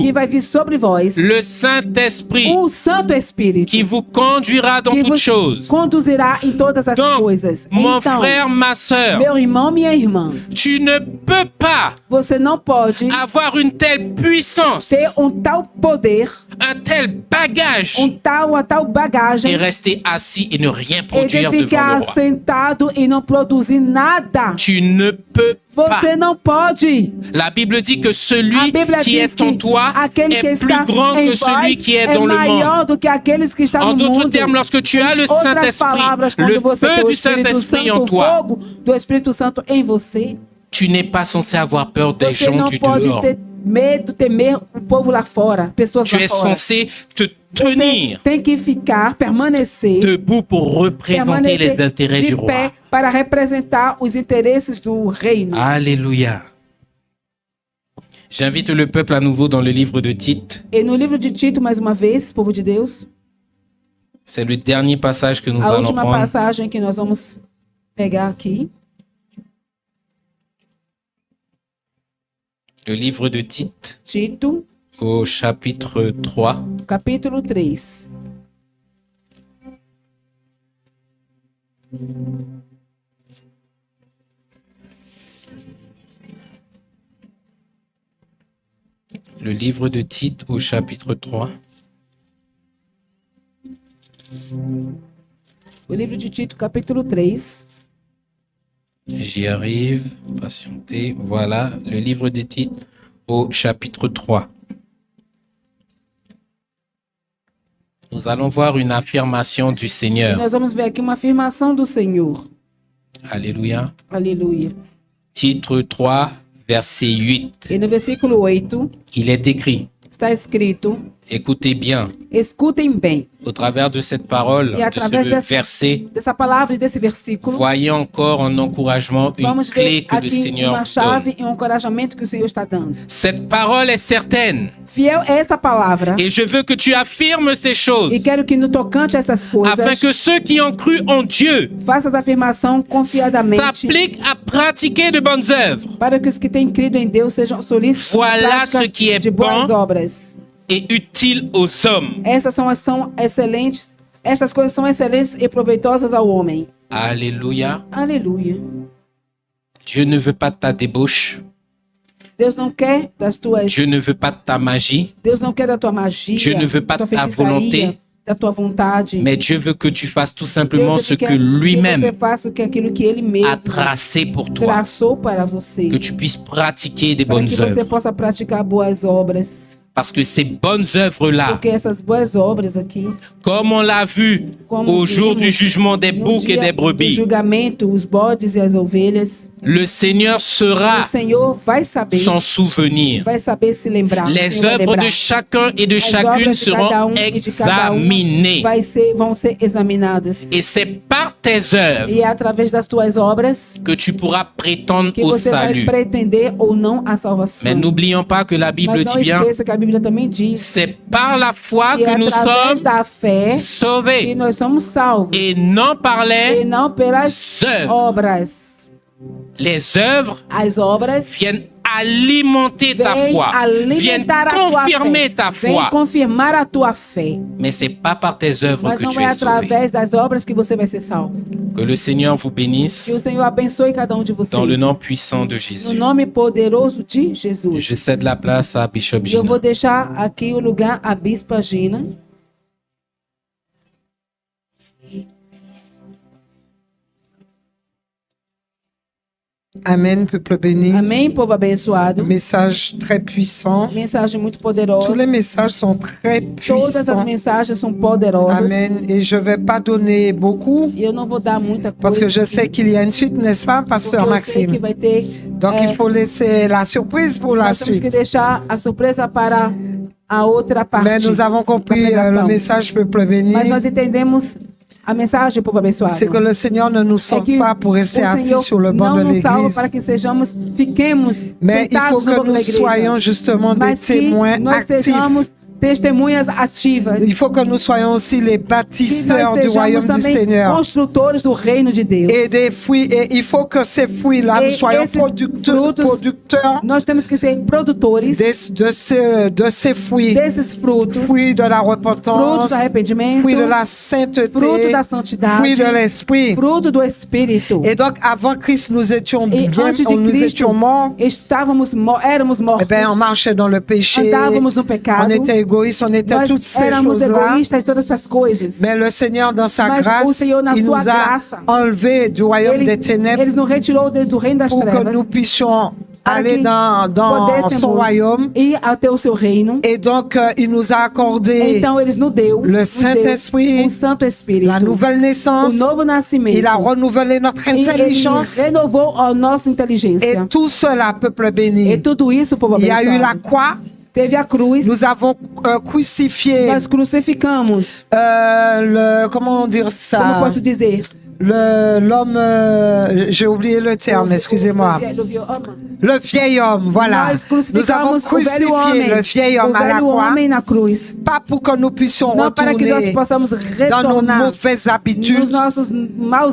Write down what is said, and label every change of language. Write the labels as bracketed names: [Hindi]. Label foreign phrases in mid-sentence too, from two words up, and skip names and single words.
[Portuguese] que vai vir sobre vós, [French] le Saint-Esprit [Portuguese] o Santo Espírito [French] qui vous conduira dans que toutes vos choses. [Portuguese] conduzirá em todas as [French] Donc, [Portuguese] coisas. [French] mon [Portuguese] Então, [French] frère, ma sœur, [Portuguese] meu irmão, minha irmã, [French] tu ne peux pas [Portuguese] você não pode [French] avoir une telle puissance, [Portuguese] ter tal poder, [French] un tel bagage [Portuguese] uma tal [French] et [Portuguese] bagagem [French] rester assis et ne rien [Portuguese] e de [French] produire devant [Portuguese] ficar [French] le roi. [Portuguese] sentado e não produzir nada. [French] Tu ne peux pas. [Portuguese] Você não pode. [French] La Bible dit que [Portuguese] A [French] celui [Portuguese] Bíblia [French] qui [Portuguese] diz [French] est en [Portuguese] que [French] toi [Portuguese] aquele que [French] est [Portuguese] está [French] plus grand [Portuguese] em [French] que celui [Portuguese] vós [French] qui est [Portuguese] é [French] dans le monde. [Portuguese] maior do que aqueles que estão [French] En [Portuguese] no [French] d'autres [Portuguese] mundo. [French] termes, lorsque tu as le [Portuguese] Outras [French] Saint-Esprit, [Portuguese] palavras, [French] le [Portuguese] quando você tem [French] feu [Portuguese] o [French] du [Portuguese] Espírito [French] Saint-Esprit en [Portuguese] Santo, o [French] toi, [Portuguese] fogo do Espírito Santo em você, [French] tu n'es pas censé avoir peur des [Portuguese] você [French] gens [Portuguese] não [French] du [Portuguese] pode [French] dehors. [Portuguese] ter medo, temer o povo lá fora, pessoas [French] Tu [Portuguese] lá [French] es [Portuguese] fora. [French] censé te [Portuguese] Você [French] tenir [Portuguese] tem que ficar, permanecer [French] debout pour représenter les intérêts [Portuguese] de [French] du [Portuguese] pé [French] roi. [Portuguese] para representar os interesses do reino. [French] Alléluia. J'invite le peuple à nouveau dans le livre de Tite. [Portuguese] E no livro de Tito, mais uma vez, povo de Deus, [French] C'est le dernier passage que nous [Portuguese] a [French] allons [Portuguese] última [French] prendre. [Portuguese] passagem que nós vamos pegar aqui. [French] Le livre de Tite [Portuguese] Tito, [French] au chapitre 3. [Portuguese] capítulo 3. [French] Le livre de Tite au chapitre 3. [Portuguese] O livro de Tito, capítulo 3. [French] J'y arrive. Patientez. Voilà, le livre de Tite au chapitre 3. Nous allons voir une affirmation du [Portuguese] E [French] Seigneur. [Portuguese] nós vamos ver aqui uma afirmação do Senhor. [French] Alléluia. [Portuguese] Aleluia. [French] Titre 3, verset 8. [Portuguese] E no versículo 8 [French] Il est écrit, [Portuguese] está escrito: [French] écoutez bien, [Portuguese] escutem bem. [French] au travers de cette parole, [Portuguese] E através [French] de ce verset, [Portuguese] dessa palavra e desse versículo, [French] voyez encore en encouragement une [Portuguese] vamos [French] clé [Portuguese] ver [French] que le [Portuguese] aqui [French] Seigneur [Portuguese] uma [French] donne. [Portuguese] chave e um encorajamento que o Senhor está dando. [French] Cette parole est certaine [Portuguese] Fiel é essa palavra. [French] et je veux que tu affirmes ces choses [Portuguese] E quero que no tocante a essas [French] afin [Portuguese] coisas, [French] que ceux qui ont cru en Dieu [Portuguese] faça essa afirmação confiadamente, [French] s'appliquent à pratiquer de bonnes œuvres [Portuguese] para que os que têm crido em Deus sejam solícitos [French] Voilà [Portuguese] na prática [French] ce qui est [Portuguese] de boas [French] bon. [Portuguese] obras. [French] et utiles aux hommes. [Portuguese] Essas são excelentes. Estas coisas são excelentes e proveitosas ao homem. [French] Alléluia. [Portuguese] Aleluia. [French] Dieu ne veut pas de ta débauche. [Portuguese] Deus não quer das tuas. [French] Dieu ne veut pas de ta magie. [Portuguese] Deus não quer da tua magia. [French] Dieu ne veut pas [Portuguese] da [French] de ta [Portuguese] feitiçaria, [French] volonté. [Portuguese] da tua vontade. [French] Mais Dieu veut que tu fasses tout simplement [Portuguese] Deus [French] ce [Portuguese] quer [French] que [Portuguese] que [French] lui-même [Portuguese] você faça aquilo que Ele mesmo [French] a tracé pour toi. [Portuguese] traçou para você. [French] Que tu puisses pratiquer des [Portuguese] Para [French] bonnes [Portuguese] que você [French] œuvres. [Portuguese] possa praticar boas obras. [French] Parce que ces bonnes œuvres-là, [Portuguese] Porque essas boas obras aqui, [French] comme on l'a vu [Portuguese] como [French] au jour du [Portuguese] vimos [French] jugement des [Portuguese] no [French] boucs et [Portuguese] dia [French] des [Portuguese] do [French] brebis, [Portuguese] julgamento, os bodes e as ovelhas, [French] le Seigneur [Portuguese] o [French] sera [Portuguese] Senhor vai saber, [French] s'en souvenir. [Portuguese] vai saber se lembrar. [French] Les [Portuguese] Ele vai [French] œuvres [Portuguese] lembrar. [French] de chacun et de [Portuguese] As [French] chacune [Portuguese] obras de cada [French] seront [Portuguese] e de cada [French] examinées. [Portuguese] vão ser examinadas. [French] Et c'est par tes œuvres [Portuguese] E é através das tuas obras [French] que tu pourras prétendre [Portuguese] que [French] au [Portuguese] você vai [French] salut. [Portuguese] pretender ou não a salvação. [French] Mais n'oublions pas que la Bible [Portuguese] Mas não [French] dit bien, [Portuguese] esqueça que a Bíblia também diz [French] c'est par la foi [Portuguese] que [French] que nous [Portuguese] através [French] sommes [Portuguese] da fé que [French] sauvés [Portuguese] nós somos salvos [French] et non par [Portuguese] e [French] les [Portuguese] não pelas [French] œuvres. [Portuguese] obras. [French] Les œuvres [Portuguese] As obras [French] viennent alimenter ta [Portuguese] vêm [French] foi, viennent [Portuguese] alimentar a tua [French] confirmer [Portuguese] fé, [French] ta [Portuguese] vêm [French] foi. [Portuguese] confirmar a tua fé. [French] Mais c'est pas par tes œuvres [Portuguese] Mas [French] que [Portuguese] não [French] tu [Portuguese] é [French] es sauvé. [Portuguese] através das obras que você vai ser salvo. [French] Que le Seigneur vous [Portuguese] Que o [French] bénisse [Portuguese] Senhor abençoe cada um de vocês. [French] dans le nom puissant de [Portuguese] No [French] Jésus. [Portuguese] nome poderoso de Jesus. [French] Je cède la place à Bishop [Portuguese] E eu vou [French] Gina. [Portuguese] deixar aqui o lugar à Bispa Gina. [French] Amen, peuple béni. [Portuguese] Amém, povo abençoado. [French] Message très puissant. [Portuguese] Mensagem muito poderosa. [French] Tous les messages sont très [Portuguese] Todas as [French] puissants. [Portuguese] mensagens são poderosas. [French] Amen. Et je vais pas donner beaucoup [Portuguese] E eu não vou dar muita coisa. [French] parce que je sais qu'il y a une suite, n'est-ce pas, [Portuguese] porque [French] Pasteur [Portuguese] eu sei que [French] Maxime? [Portuguese] vai ter. [French] Donc il faut laisser la surprise pour la [Portuguese] Nós temos que [French] suite. [Portuguese] deixar a surpresa para a outra parte [French] Mais nous avons [Portuguese] da [French] compris le [Portuguese] pregação. [French] message peuple béni. [Portuguese] Mas nós entendemos a mensagem, povo abençoado. [French] C'est que le Seigneur ne nous [Portuguese] É [French] sauve [Portuguese] que [French] pas pour rester [Portuguese] o [French] assis [Portuguese] Senhor [French] sur le banc [Portuguese] não [French] de [Portuguese] nos salva para [French] l'église. [Portuguese] que fiquemos [French] Mais il faut [Portuguese] sentados no [French] que [Portuguese] banco da [French] nous [Portuguese] igreja. [French] soyons justement des [Portuguese] Mas que [French] témoins [Portuguese] nós [French] actifs. [Portuguese] sejamos testemunhas ativas. [French] Il faut que nous soyons aussi les [Portuguese] Que [French] bâtisseurs [Portuguese] nós [French] du royaume [Portuguese] sejamos [French] du [Portuguese] também [French] Seigneur. [Portuguese] construtores do reino de Deus. [French] Et des fruits, et il faut que ces fruits-là, Et nous soyons [Portuguese] esses [French] producteurs [Portuguese] Nós temos que ser produtores [French] de ces fruits. [Portuguese] desses frutos. [French] Fruits de la [Portuguese] Frutos [French] repentance, [Portuguese] do arrependimento. [French] fruits de la sainteté, [Portuguese] Fruto da santidade. [French] fruits de l'esprit. [Portuguese] Fruto do Espírito. [French] Et donc, avant Christ, nous étions [Portuguese] E [French] bien, [Portuguese] antes de [French] nous [Portuguese] Cristo, [French] étions morts. [Portuguese] éramos [French] Eh [Portuguese] mortos. [French] ben, on marchait dans le péché. [Portuguese] Andávamos no pecado. [French] On était égoïstes, on était toutes [Portuguese] Nós [French] ces [Portuguese] éramos [French] choses-là. [Portuguese] egoístas, todas essas coisas. [French] Mais le Seigneur, dans sa [Portuguese] Mas o [French] grâce, [Portuguese] Senhor, na [French] il nous [Portuguese] sua [French] a [Portuguese] graça, [French] enlevés du royaume des ténèbres [Portuguese] Ele nos retirou do reino das [French] pour que [Portuguese] trevas. [French] nous puissions [Portuguese] Para [French] aller [Portuguese] que [French] dans [Portuguese] pudéssemos [French] son royaume. [Portuguese] ir até o seu reino. [French] Et donc, il nous a accordé [Portuguese] Então, eles nos deu [French] le Saint-Esprit, [Portuguese] o Santo Espírito, [French] la nouvelle [Portuguese] o [French] naissance. [Portuguese] novo nascimento. [French] Il a renouvelé notre [Portuguese] E ele [French] intelligence. [Portuguese] renovou a nossa [French] Et [Portuguese] inteligência. [French] tout cela, peuple [Portuguese] E [French] béni. [Portuguese] tudo isso, povo [French] Il y a eu la [Portuguese] abençoado. [French] croix. [Portuguese] Teve a cruz. [French] Nous avons crucifié [Portuguese] Nós crucificamos. [French] comment dire [Portuguese] Como [French] ça? [Portuguese] posso dizer? [French] L'homme, j'ai oublié le terme, excusez-moi. Le vieil homme, voilà. [Portuguese] Nós [French] Nous avons [Portuguese] crucificamos o velho [French] crucifié [Portuguese] homem. [French] le vieil homme [Portuguese] O [French] à la [Portuguese] velho [French] croix, [Portuguese] homem na cruz. [French] pas pour que nous puissions [Portuguese] Não para que nós [French] retourner [Portuguese] possamos [French] dans nos [Portuguese] retornar [French] mauvaises [Portuguese] nos [French] habitudes, [Portuguese] nossos maus